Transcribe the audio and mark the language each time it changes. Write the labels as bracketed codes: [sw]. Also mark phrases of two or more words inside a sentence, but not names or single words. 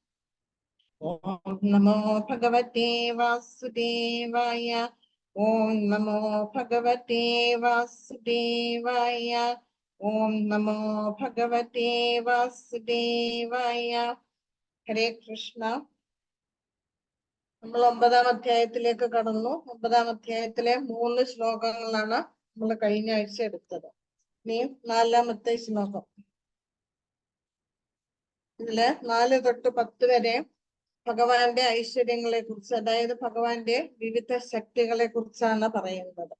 [sa] ओम नमो भगवते वासुदेवाय। ओम नमो भगवते वासुदेवाय। ओम नमो भगवते वासुदेवाय। हरे कृष्ण। [ml] നമ്മൾ 9-ാം അധ്യായത്തിലേക്ക് കടന്നു. 9-ാം അധ്യായത്തിലെ 3 ശ്ലോകങ്ങളാണ് നമ്മൾ കഴിഞ്ഞ ആഴ്ച എടുത്തത്. ഇനി 4-ാമത്തെ ശ്ലോകം. ഇതില് 4 തൊട്ട് 10 വരെ ഭഗവാന്റെ ഐശ്വര്യങ്ങളെ കുറിച്ച്, അതായത് ഭഗവാന്റെ വിവിധ ശക്തികളെ കുറിച്ചാണ് പറയുന്നത്.